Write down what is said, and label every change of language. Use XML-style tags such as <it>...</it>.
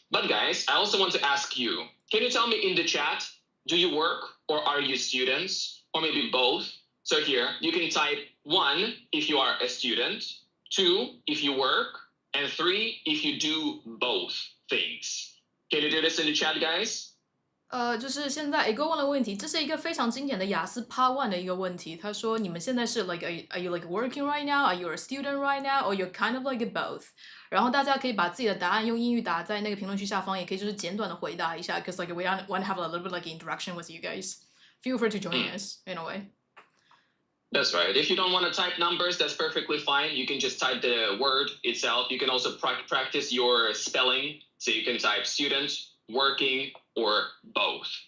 <en>But guys, I also want to ask you, can you tell me in the chat, do you work or are you students, or maybe both? So here, you can type 1 if you are a student, 2 if you work, and 3 if you do both things. Can you do this in the chat, guys?</en> <zh>就是现在一个问了问题，这是一个非常经典的雅思 Part 1的一个问题。他说你们现在是</zh> <en>like are you like working right now? Are you a student right now? Or you're kind of like both?</en> <zh>然后大家可以把自己的答案用英语打在那个评论区下方，也可以就是简短的回答一下 ，</zh> <en>cause like we want to have a little bit like interaction with you guys. Feel free to join us in a way. That's right. If you don't want to type numbers, that's perfectly fine. You can just type the word itself. You can also practice your spelling. So you can type student, working, or both.</en>